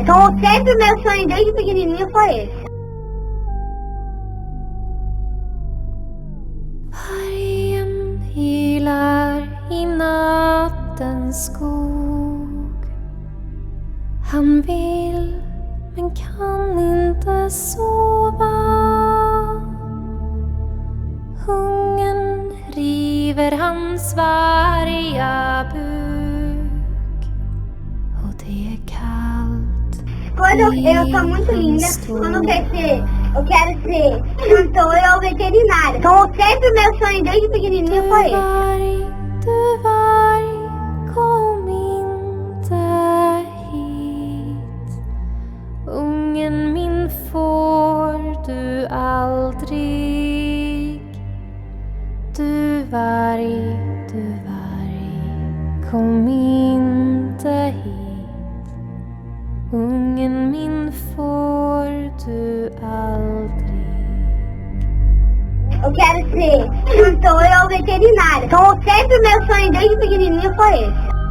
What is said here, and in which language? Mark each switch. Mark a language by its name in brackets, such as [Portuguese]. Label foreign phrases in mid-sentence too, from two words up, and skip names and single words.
[Portuguese] Então sempre o meu sonho desde pequenininho foi esse. [Swedish] Vargen ylar i nattens skog. Han vill men kan inte sova. Hungern river hans varga buk. Och det är kallt. [Portuguese] Eu sou muito linda, quando crescer, eu quero ser cantora ou veterinária. Então sempre o meu sonho desde pequenininho foi esse. [Swedish] Du varg, kom inte hit. Ungen min får du aldrig. Du varg, kom inte hit. Ungen min får du aldrig. [Portuguese] Eu quero ser cantora ou veterinária. Então sempre o meu sonho desde pequenininho foi esse.